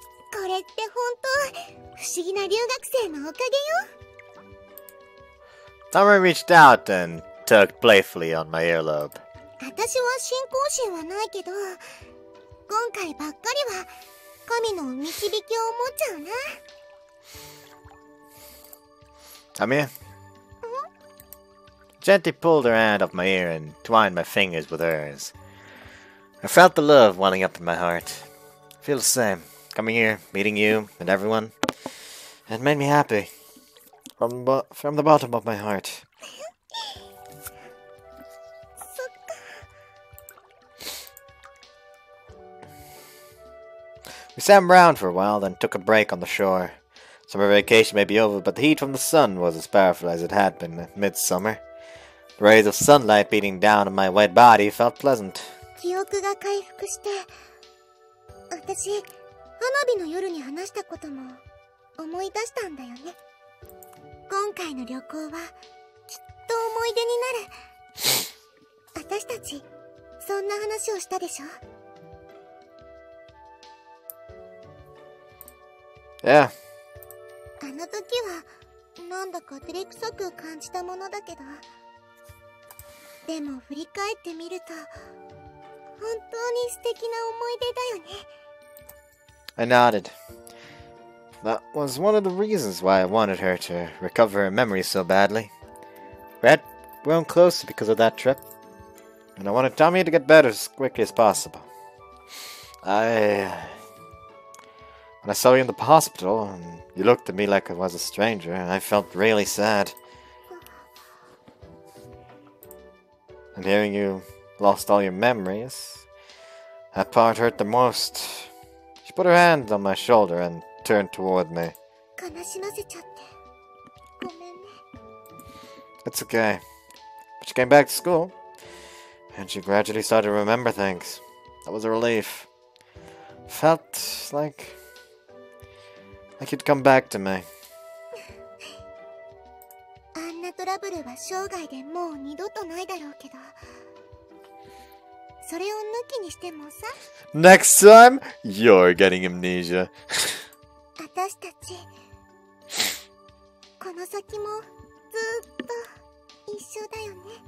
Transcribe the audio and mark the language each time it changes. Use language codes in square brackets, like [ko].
[ja] これって本当不思議な留学生のおかげよ。 [en] Tamie reached out and tugged playfully on my earlobe. [ja] 私は信仰心はないけど、今回ばっかりは神の導きを持っちゃうな。 [en] Tamie? Gently pulled her hand off my ear and twined my fingers with hers. I felt the love welling up in my heart. I feel the same. Coming here, meeting you, and everyone. It made me happy. From the bottom of my heart. We sat around for a while, then took a break on the shore. Summer vacation may be over, but the heat from the sun was as powerful as it had been at midsummer. The rays of sunlight beating down on my wet body felt pleasant. [ja] 記憶が回復して、私、花火の夜に話したことも思い出したんだよね。今回の旅行はきっと思い出になる。私たち、そんな話をしたでしょ？ [en] Yeah. [ja] あの時は、なんだか照れくさく感じたものだけど、でも振り返ってみると、本当に素敵な思い出だよね。 [en] I nodded. That was one of the reasons why I wanted her to recover her memory so badly. We had grown closer because of that trip, and I wanted Tamie to get better as quickly as possible. When I saw you in the hospital, and you looked at me like I was a stranger, I felt really sad. And hearing you lost all your memories, that part hurt the most. She put her hand on my shoulder and turned toward me. [ja] 悲しませちゃって、ごめんね。 [en] It's okay. But she came back to school, and she gradually started to remember things. That was a relief. Felt like you'd come back to me. [ja] あんなトラブルは生涯でもう二度とないだろうけど、それを抜きにしてもさ。 [en] Next time, you're getting amnesia. [ja] 私たち、この先もずっと一緒だよね。